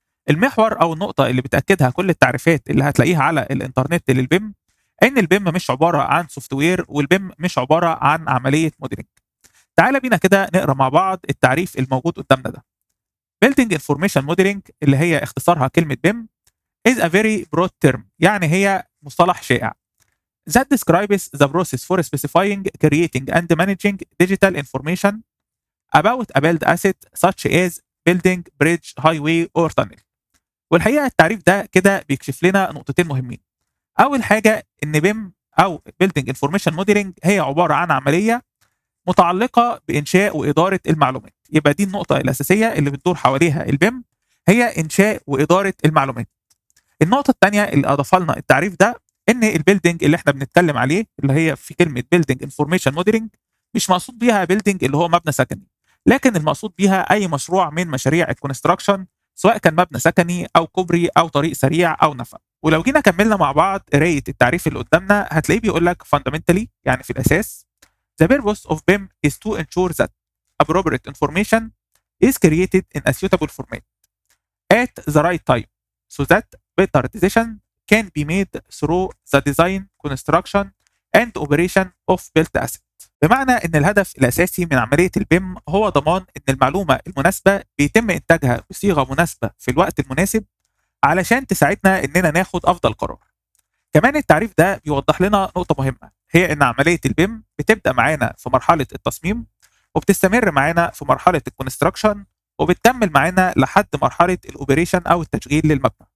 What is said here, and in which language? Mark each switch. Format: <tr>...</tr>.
<ar>المحور أو النقطة اللي بتأكدها كل التعريفات اللي هتلاقيها على الإنترنت للبيم إن البيم مش عبارة عن سوفت وير، والبيم مش عبارة عن عملية موديلنج. تعالى بينا كده نقرا مع بعض التعريف الموجود قدامنا ده. Building Information Modeling اللي هي اختصارها كلمة بيم</ar> <en>is a very broad term،</en> <ar>يعني هي مصطلح شائع.</ar> <en>That describes the process for specifying, creating and managing digital information about a built asset such as building, bridge, highway or tunnel.</en> <ar>والحقيقه التعريف ده كده بيكشف لنا نقطتين مهمين. اول حاجه ان بيم او building information modeling هي عباره عن عمليه متعلقه بانشاء واداره المعلومات. يبقى دي النقطه الاساسيه اللي بتدور حواليها البيم، هي انشاء واداره المعلومات. النقطه الثانيه اللي اضافها لنا التعريف ده ان البيلدينج اللي احنا بنتكلم عليه اللي هي في كلمه building information modeling مش مقصود بيها بيلدينج اللي هو مبنى سكني، لكن المقصود بيها اي مشروع من مشاريع الكونستراكشن، سواء كان مبنى سكني او كوبري او طريق سريع او نفق. ولو جينا كملنا مع بعض قرايه التعريف اللي قدامنا هتلاقيه بيقول لك</ar> <en>fundamentally،</en> <ar>يعني في الاساس</ar> <en>the purpose of BIM is to ensure that appropriate information is created in a suitable format at the right time so that better decision can be made through the design, construction and operation of built asset.</en> <ar>بمعنى ان الهدف الاساسي من عمليه البيم هو ضمان ان المعلومه المناسبه بيتم انتاجها بصيغه مناسبه في الوقت المناسب علشان تساعدنا اننا ناخد افضل قرار. كمان التعريف ده بيوضح لنا نقطه مهمه، هي ان عمليه البيم بتبدا معانا في مرحله التصميم وبتستمر معانا في مرحله الكونستراكشن وبتكمل معانا لحد مرحله الاوبريشن او التشغيل للمبنى.</ar>